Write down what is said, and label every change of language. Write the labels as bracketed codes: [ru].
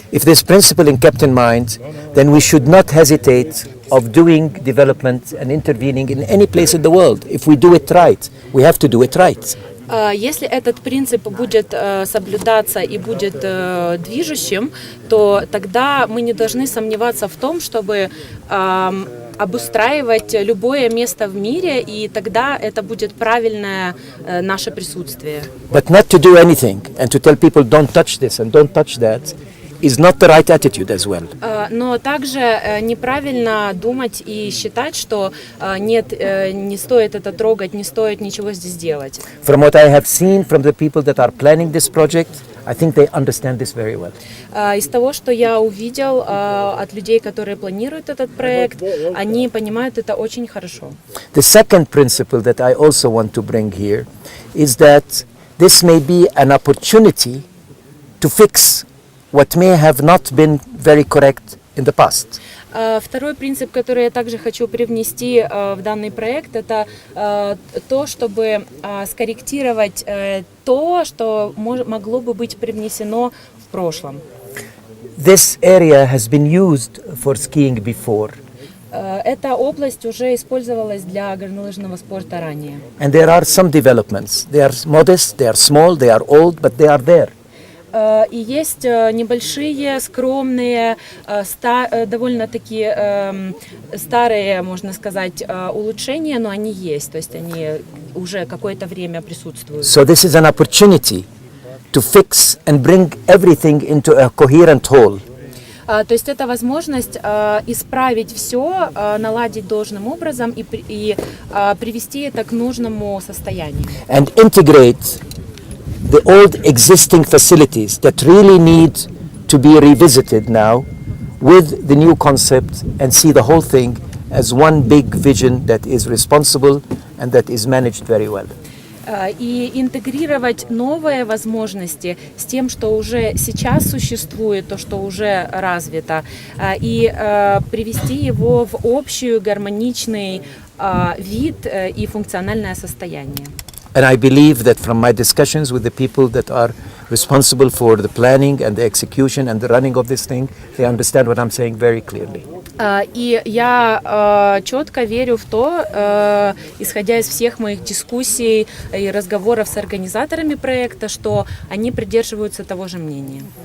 [en] If this principle is kept in mind, then we should not hesitate of doing development and intervening in any place in the world. If we do it right, we have to do it right. [ru] Если этот принцип будет соблюдаться и будет движущим, то тогда мы не должны сомневаться в том, чтобы обустраивать любое место в мире, и тогда это будет правильное наше присутствие. [en] But not to do anything and to tell people don't touch this and don't touch that is not the right attitude as well. [ru] Но также неправильно думать и считать, что нет, не стоит это трогать, не стоит ничего здесь делать. [en] From what I have seen from the people that are planning this project, I think they understand this very well. [ru] Из того, что я увидел от людей, которые планируют этот проект, они понимают это очень хорошо. [en] The second principle that I also want to bring here is that this may be an opportunity to fix what may have not been very correct in the past. [ru] Второй принцип, который я также хочу привнести в данный проект, это то, чтобы скорректировать то, что могло бы быть привнесено в прошлом. [en] This area has been used for skiing before. [ru] Эта область уже использовалась для горнолыжного спорта ранее. [en] And there are some developments. They are modest, they are small, they are old, but they are there. [ru] И есть небольшие, скромные, довольно-таки старые, можно сказать, улучшения, но они есть, то есть они уже какое-то время присутствуют. [en] So this is an opportunity to fix and bring everything into a coherent whole. [ru] То есть это возможность исправить все, наладить должным образом и привести это к нужному состоянию. [en] And integrate the old existing facilities that really need to be revisited now with the new concept and see the whole thing as one big vision that is responsible and that is managed very well. [ru] И интегрировать новые возможности с тем, что уже сейчас существует, то, что уже развито, и привести его в общий гармоничный вид и функциональное состояние. [en] And I believe that from my discussions with the people that are responsible for the planning and the execution and the running of this thing, they understand what I'm saying very clearly. [ru] И я четко верю в то, исходя из всех моих дискуссий и разговоров с организаторами проекта, что они придерживаются того же мнения.